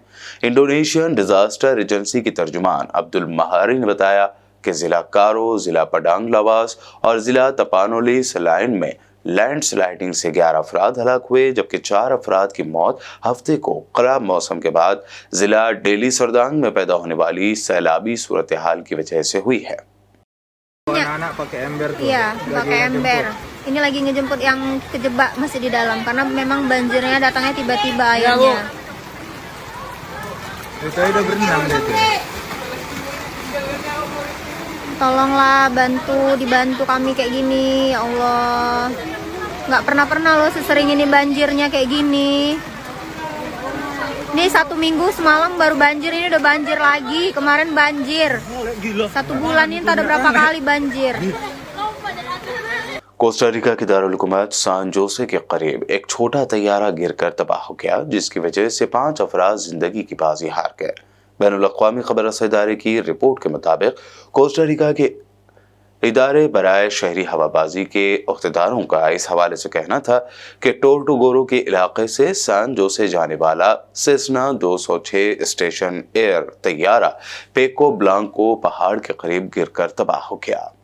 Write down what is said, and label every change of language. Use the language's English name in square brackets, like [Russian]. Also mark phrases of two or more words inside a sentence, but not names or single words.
[English] Indonesian disaster agency [Urdu] کی ترجمان عبدل مہاری نے بتایا کہ ضلع کارو، ضلع پڈانگ لاواس اور ضلع تپانولی سلائن میں لینڈسلائیڈنگ سے 11 افراد ہلاک ہوئے، جبکہ 4 افراد کی موت ہفتے کو خراب موسم کے بعد ضلع ڈیلی سردانگ میں پیدا ہونے والی سیلابی صورت حال کی وجہ سے ہوئی ہے. [Indonesian] Anak-anak pakai ember tuh. Iya, pakai ember. Ini lagi ngejemput yang kejebak masih di dalam karena memang banjirnya datangnya tiba-tiba airnya. Itu udah berenang dia tuh. Tolonglah dibantu kami kayak gini, [Arabic] يا الله. [Indonesian] Nggak pernah loh sesering ini banjirnya kayak gini. Ini 1 minggu semalam baru banjir, ini udah banjir lagi. Kemarin banjir. 1 bulan ini ada berapa kali banjir. [Urdu] کوسٹاریکا کے دارالحکومت سان جوسے کے قریب ایک چھوٹا طیارہ گرکر تباہ ہو گیا، جس کی وجہ سے 5 افراد زندگی کی بازی ہار گئے. بین الاقوامی خبر رسائی ادارے کی رپورٹ کے مطابق کوسٹاریکا کے ادارے برائے شہری ہوابازی کے اختیارداروں کا اس حوالے سے کہنا تھا کہ ٹورٹوگورو کے علاقے سے سان جوسے جانے والا سیسنا 206 اسٹیشن ایئر طیارہ پیکو بلانکو پہاڑ کے قریب گرکر تباہ ہو گیا.